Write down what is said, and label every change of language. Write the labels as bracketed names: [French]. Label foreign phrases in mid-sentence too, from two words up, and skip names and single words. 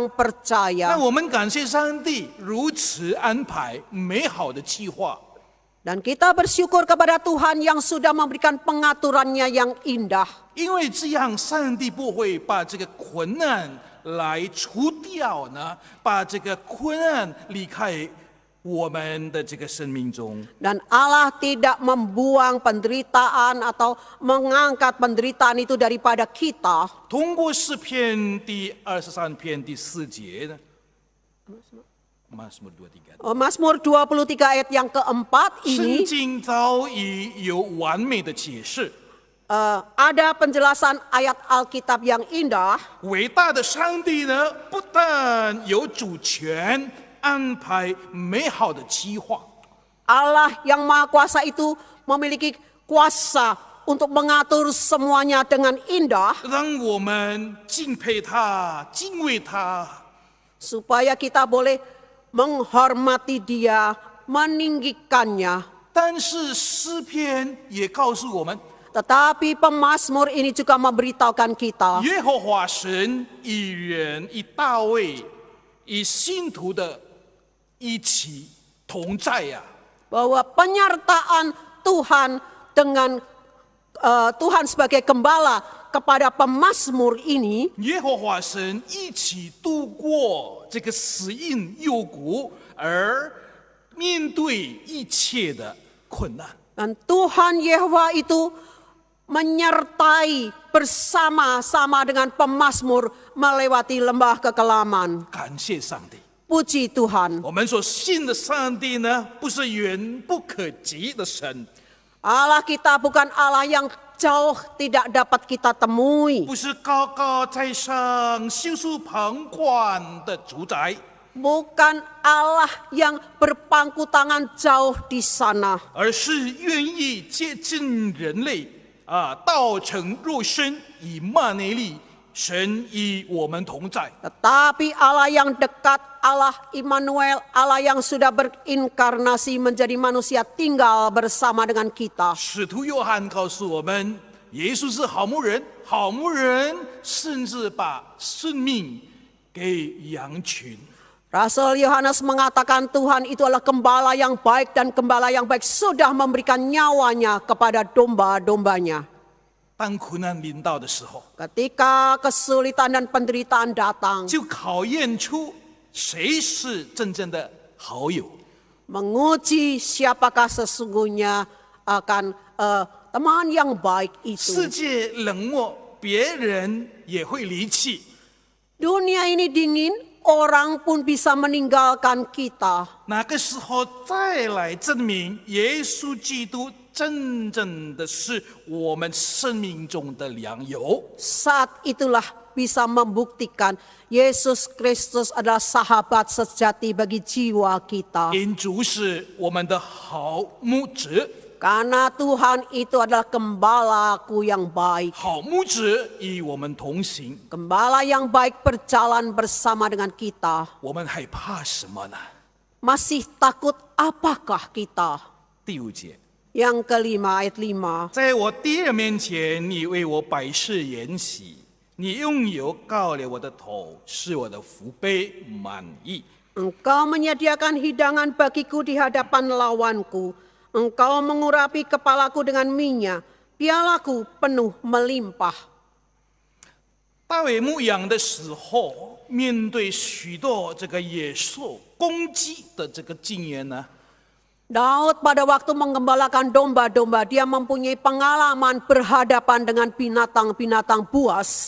[Chinese] 那 [Indonesian] percaya. [Chinese] 我们感谢上帝如此安排美好的计划。 [Indonesian] Dan kita bersyukur kepada Tuhan yang sudah memberikan pengaturannya yang indah. [Chinese] 因为这样，上帝不会把这个困难来除掉呢，把这个困难离开我们的这个生命中。 [Indonesian] Dan Allah tidak membuang penderitaan atau mengangkat penderitaan itu daripada kita. [Chinese] 通过诗篇第23篇第4节呢， [Indonesian] Mazmur 23 ayat yang keempat [Chinese] 圣 [Indonesian] ini [Chinese] 经早已有完美的解释。 [Indonesian] ada penjelasan ayat Alkitab yang indah. [Chinese] 伟大的上帝呢，不但有主权安排美好的计划， [Indonesian] Allah yang Maha Kuasa itu memiliki kuasa untuk mengatur semuanya dengan indah, [Chinese] 让我们敬佩他、敬畏他。 [Indonesian] supaya kita boleh menghormati Dia, meninggikannya. [Chinese] 但是诗篇也告诉我们， [Indonesian] Tetapi pemazmur ini juga memberitahukan kita, [Chinese] 耶和华神与人、与大卫、与信徒的一起同在呀、 [Indonesian] bahwa penyertaan Tuhan dengan Tuhan sebagai gembala kepada pemazmur ini, [Chinese] 耶和华神一起度过这个死荫幽谷，而面对一切的困难。 [Indonesian] dan Tuhan Yehova itu menyertai bersama-sama dengan pemazmur melewati lembah kekelaman. [Chinese] 感谢上帝。 [Indonesian] Puji Tuhan. [Chinese] 我们所信的上帝呢，不是远不可及的神， [Indonesian] Allah kita bukan Allah yang jauh tidak dapat kita temui. [Chinese] 不是高高在上、袖手旁观的主宰， [Indonesian] Bukan Allah yang berpangku tangan jauh di sana. [Chinese] 而是愿意接近人类道成肉身，以马内利，神与我们同在。 [Indonesian] Tetapi Allah yang dekat, Allah Immanuel, Allah yang sudah berinkarnasi menjadi manusia tinggal bersama dengan kita. [Chinese] 使徒约翰告诉我们，耶稣是好牧人，好牧人甚至把生命给羊群。 [Indonesian] Rasul Yohanes mengatakan Tuhan itu adalah gembala yang baik dan gembala yang baik sudah memberikan nyawanya kepada domba-dombanya. [Chinese] 当苦难临到的时候， [Indonesian] Ketika kesulitan dan penderitaan datang, [Chinese] 就考验出谁是真正的好友。 [Indonesian] menguji siapakah sesungguhnya akan teman yang baik [Chinese] 世 [Indonesian] itu. [Chinese] 界冷漠， 别人也会离弃。 [Indonesian] Dunia ini dingin, orang pun bisa meninggalkan kita. [Chinese] 那个时候再来证明耶稣基督真正的是我们生命中的良友。 [Indonesian] Saat itulah bisa membuktikan Yesus Kristus adalah sahabat sejati bagi jiwa kita. [Chinese] 因主是我们的好牧者， [Indonesian] Karena Tuhan itu adalah gembalaku yang baik. [Chinese] 好牧者与我们同行， [Indonesian] Gembala yang baik berjalan bersama dengan kita. [Chinese] 我们害怕什么呢？ [Indonesian] Masih takut apakah kita? [Chinese] 第5节， [Indonesian] Yang kelima ayat 5. [Chinese] 在我敌人面前，你为我摆设筵席，你用油膏了我的头，使我的福杯满溢。 [Indonesian] Engkau menyediakan hidangan bagiku di hadapan lawanku. Engkau mengurapi kepalaku dengan minyak. Pialaku penuh melimpah. [Chinese] 大卫牧羊的时候，面对许多这个野兽攻击的这个经验呢， [Indonesian] Daud pada waktu menggembalakan domba-domba, dia mempunyai pengalaman berhadapan dengan binatang-binatang buas.